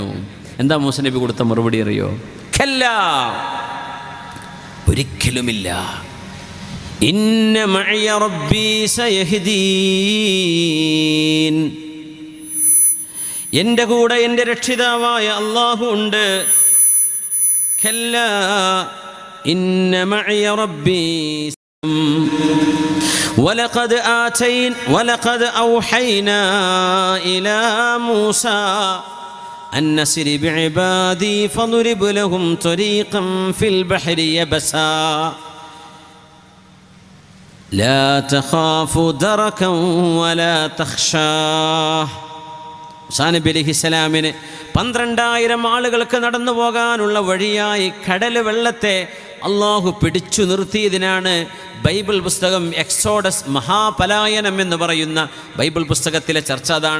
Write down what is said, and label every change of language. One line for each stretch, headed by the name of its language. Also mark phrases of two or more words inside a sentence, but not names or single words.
Malayalam: എന്താ മൂസ നബി കൊടുത്ത മറുപടി അറിയോ? ഖല്ലാ, ഒരിക്കലുമില്ല,
Arabic: إن معي ربي سيهدين,
Malayalam: എൻ്റെ കൂടെ എൻ്റെ രക്ഷിതാവായ അല്ലാഹു ഉണ്ട്.
Arabic: كلا إن معي ربي ولقد أوحينا إلى موسى أن نسر بعبادي فاضرب لهم طريقا في البحر يبسا لا تخاف دركا ولا تخشاه.
Malayalam: മൂസാ നബി അലൈഹിസ്സലാമിന് 12,000 ആളുകൾക്ക് നടന്നു പോകാനുള്ള വഴിയായി കടൽ വെള്ളത്തെ അള്ളാഹു പിടിച്ചു നിർത്തിയതിനാണ് ബൈബിൾ പുസ്തകം എക്സോഡസ്, മഹാപലായനം എന്ന് പറയുന്ന ബൈബിൾ പുസ്തകത്തിലെ ചർച്ച അതാണ്.